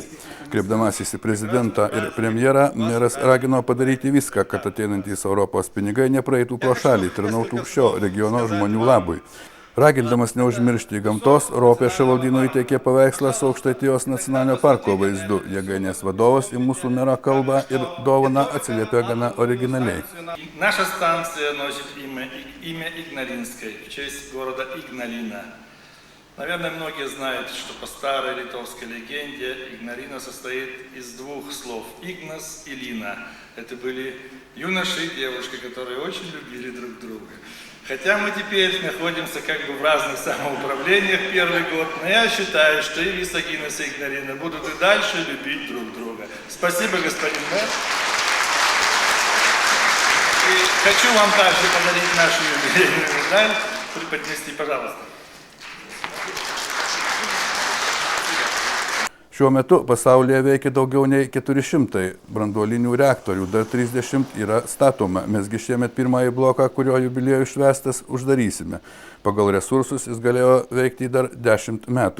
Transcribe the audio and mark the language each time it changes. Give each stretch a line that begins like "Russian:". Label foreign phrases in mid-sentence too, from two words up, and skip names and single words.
Lithuanian: Kreipdamasis į prezidentą ir premjerą, meras ragino padaryti viską, kad ateinantys Europos pinigai nepraeitų pro šalį, tarnautų šio regiono žmonių labui. Ragindamas neužmiršti gamtos, Ropė Ševaldyno įteikė paveikslą su Aukštaitijos nacionalinio parko vaizdu. Jėgainės vadovas į mūsų mero kalbą ir dovaną atsiliepė gana originaliai.
Russian: Наша станция носит имя Игналинской в честь города Игналина. Наверное, многие знают, что по старой литовской легенде Игналина состоит из двух слов – Игнас и Лина. Это были юноши и девушки, которые очень любили друг друга. Хотя мы теперь находимся как бы в разных самоуправлениях первый год, но я считаю, что и Висагинас, и Игналина будут и дальше любить друг друга. Спасибо, господин мэр. И хочу вам также подарить нашу юбилейную медаль. Преподнести, пожалуйста.
Lithuanian: Šiuo metu pasaulyje veikia daugiau nei 400 branduolinių reaktorių, dar 30 yra statoma. Mesgi šiemet pirmąjį bloką, kurio jubiliejų švęstas, uždarysime. Pagal resursus jis galėjo veikti dar 10 metų.